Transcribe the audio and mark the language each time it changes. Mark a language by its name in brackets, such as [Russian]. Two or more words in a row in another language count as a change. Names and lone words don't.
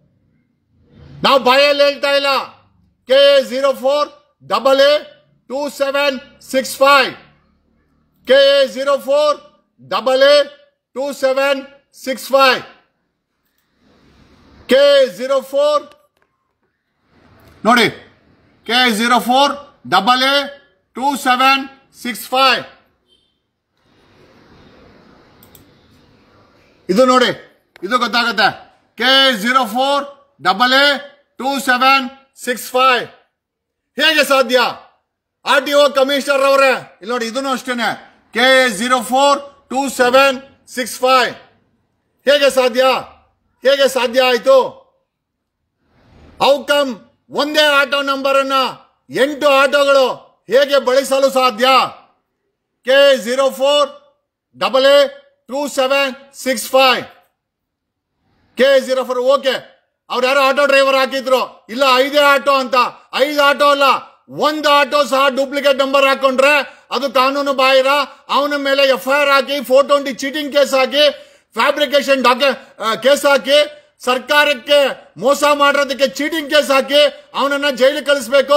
[English] with proof [Kannada] ನಾವು ಬಾಯಲ್ಲಿ ಹೇಳ್ತಾ ಇಲ್ಲ. KA04AA2765 KA04AA2765 KA04 ನೋಡಿ KA04AA2765 ಇದು ನೋಡಿ, ಇದು ಗೊತ್ತಾಗುತ್ತೆ. KA04AA2765 ಹೇಗೆ ಸಾಧ್ಯ? [English] RTO commissioner [Kannada] ಅವರೇ ಇಲ್ಲಿ ನೋಡಿ, ಇದನ್ನು ಅಷ್ಟೇನೆ KA042765 ಹೇಗೆ ಸಾಧ್ಯ? ಹೇಗೆ ಸಾಧ್ಯ ಆಯ್ತು? ಔಕಮ್ ಒಂದೇ [English] auto number [Kannada] ಅನ್ನ 8 ಆಟೋಗಳು ಹೇಗೆ ಬಳಸಲು ಸಾಧ್ಯ? KA04AA2765 KA04 ಓಕೆ. ಅವ್ರು ಯಾರೋ [English] auto driver [Kannada] ಹಾಕಿದ್ರು, ಇಲ್ಲ 5 ಆಟೋ ಅಂತ. 5 ಆಟೋ ಅಲ್ಲ, 1 ಆಟೋ ಸಹ [English] duplicate number [Kannada] ಹಾಕೊಂಡ್ರೆ ಅದು ಕಾನೂನು ಬಾಹಿರ. ಅವನ ಮೇಲೆ FIR ಹಾಕಿ 420 [English] cheating case [Kannada] ಹಾಕಿ, [English] fabrication case [Kannada] ಹಾಕಿ, ಸರ್ಕಾರಕ್ಕೆ ಮೋಸ ಮಾಡೋದಕ್ಕೆ [English] cheating case [Kannada] ಹಾಕಿ ಅವನನ್ನ ಜೈಲಿಗೆ ಕಳಿಸಬೇಕು.